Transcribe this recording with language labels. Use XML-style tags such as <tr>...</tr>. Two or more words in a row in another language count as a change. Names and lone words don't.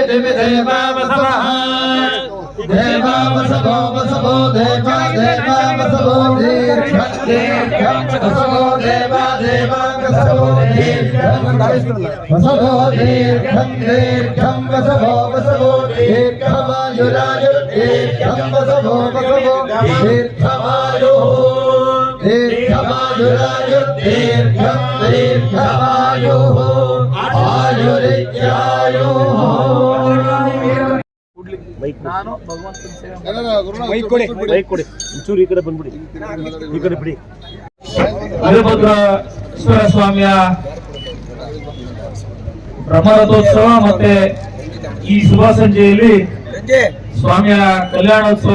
<sa>दिवि देवा वसवः देवा वसवो वसवो देवा देवा वसवो दीर्घं दीर्घं वसवो देवा देवा वसवो दीर्घं वसवो दीर्घं दीर्घं वसवो वसवो दीर्घमायुरायुर्दीर्घं वसवो वसवो दीर्घमायुः दीर्घमायुरायुर्दीर्घं दीर्घमायुः आयुरित्यायुः</sa> <kn>ನಾನು ಭಗವಂತನ ಸೇವೆ ಕೊಡಿ ಒಂಚೂರು ಈ ಕಡೆ ಬಂದ್ಬಿಡಿ ಈ ಕಡೆ ಬಿಡಿ. ವೀರಭದ್ರೇಶ್ವರ ಸ್ವಾಮಿಯ ಬ್ರಹ್ಮರಥೋತ್ಸವ ಮತ್ತೆ ಈ ಶುಭ ಸಂಜೆಯಲ್ಲಿ ಸ್ವಾಮಿಯ ಕಲ್ಯಾಣೋತ್ಸವ</kn>